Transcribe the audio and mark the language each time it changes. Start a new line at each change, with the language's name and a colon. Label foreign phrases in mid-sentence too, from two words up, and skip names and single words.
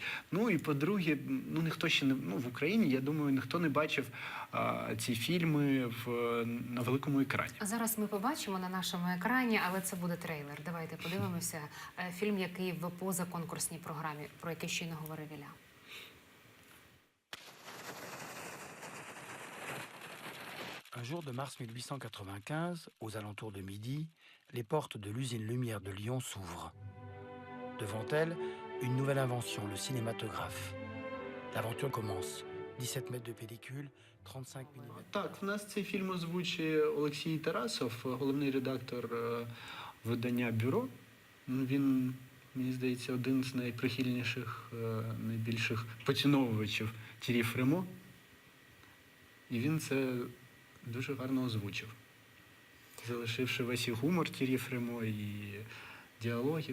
Ukrainian: Ну і по-друге, ну ніхто ще не в Україні, я думаю, ніхто не бачив ці фільми на великому екрані. А зараз ми побачимо на нашому екрані, але це буде трейлер. Давайте подивимося фільм, який в позаконкурсній програмі, про який щойно говорив Ілля.
French: Un jour de mars 1895, aux alentours de midi, les portes de l'usine Lumière de Lyon s'ouvrent. Devant elle, une nouvelle invention, le cinématographe. L'aventure commence. 17 mètres de pellicule, 35 mm.
Ukrainian: Так, в нас цей фільм озвучує Олексій Тарасов, головний редактор видання «Бюро». Він, мені здається, один з найприхильніших, найбільших поціновувачів Т'єрі Фремо. І він це дуже гарно озвучив, залишивши весь і гумор Т'єрі Фремо, і діалоги.